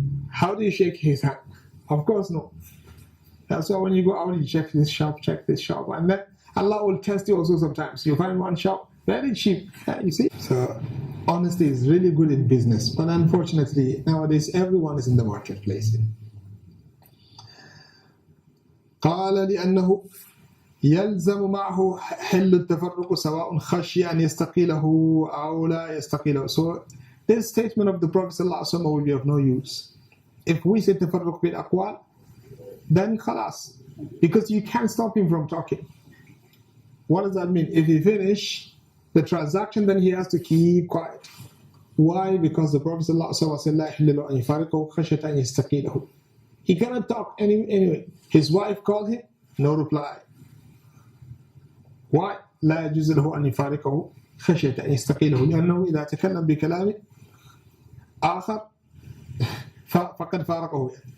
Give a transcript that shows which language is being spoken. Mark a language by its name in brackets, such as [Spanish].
[English] How do you shake his hand? Of course, no. That's why when you go out, you check this shop, and then Allah will test you also sometimes. You find one shop very cheap, you see. So honesty is really good in business, but unfortunately nowadays everyone is in the marketplace. [Arabic] قال لأنه يلزم معه حل التفرق سواء خشي أن يستقيله أو لا يستقيله. [English] So this statement of the Prophet ﷺ will be of no use. If we say [Arabic] تفرق بالأقوال, [English] then خلاص, because you can't stop him from talking. What does that mean? If he finish the transaction, then he has to keep quiet. Why? Because the Prophet ﷺ said [Arabic] لا يحل له أن يفارقه خشية أن يستقيله. [English] He cannot talk anyway. His wife called him, no reply. Why? [Arabic] لا يجوز له أن يفارقه خشية أن يستقيله لأنه إذا تكلم بكلام آخر فقد فارقه.